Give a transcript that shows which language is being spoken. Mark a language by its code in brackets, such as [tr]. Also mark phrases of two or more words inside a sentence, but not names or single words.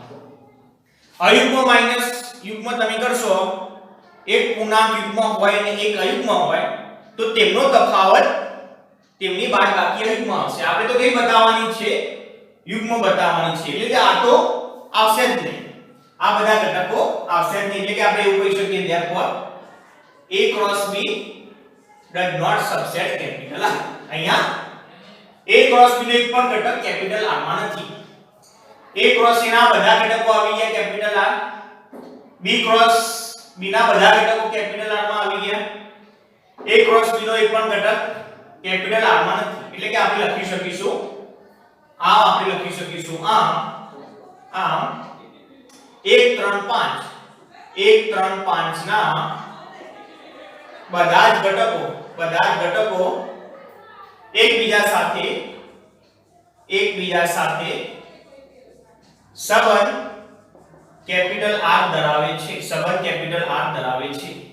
[gu] અયુગ્મ માઈનસ યુગ્મ તમે કરશો, એક પૂર્ણાંક યુગ્મ હોય અને એક અયુગ્મ હોય તો તેમનો તફાવત, તેમની બાદબાકી અયુગ્મ આવશે. આપણે તો કઈ બતાવવાની છે, યુગ્મ બતાવવાની છે. એટલે કે આ તો આવશે જ નહીં, આ બધા ઘટકો આવશે જ નહીં. એટલે કે આપણે એવું કહી શકીએ [en] therefore A cross B does not subset capital R. [gu] અહીંયા [en] A cross B [gu] નો એક પણ ઘટક કેપિટલ R માં નથી. [en] A cross A [gu] ના બધા ઘટકો આવી ગયા કેપિટલ R, [en] B cross B [gu] ના બધા ઘટકો કેપિટલ R માં આવી ગયા, [en] A cross B [gu] નો એક પણ ઘટક કેપિટલ R માં નથી. એટલે કે આપણે લખી શકીશું આપણે લખી શકીશું આમ 1 3 5 1 3 5 ના બધા જ ઘટકો એકબીજા સાથે સંબંધ કેપિટલ R ધરાવે છે, સંબંધ કેપિટલ R ધરાવે છે.